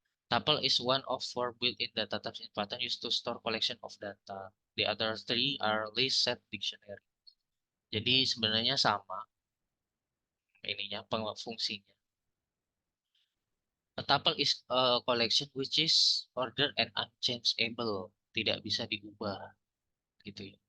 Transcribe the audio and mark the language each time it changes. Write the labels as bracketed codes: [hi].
[en] Tuple is one of four built-in data types in Python used to store collection of data. The other three are list, set, dictionary. [id] Jadi sebenarnya sama ininya fungsinya. [en] A tuple is a collection which is ordered and unchangeable. [id] Tidak bisa diubah gitu ya.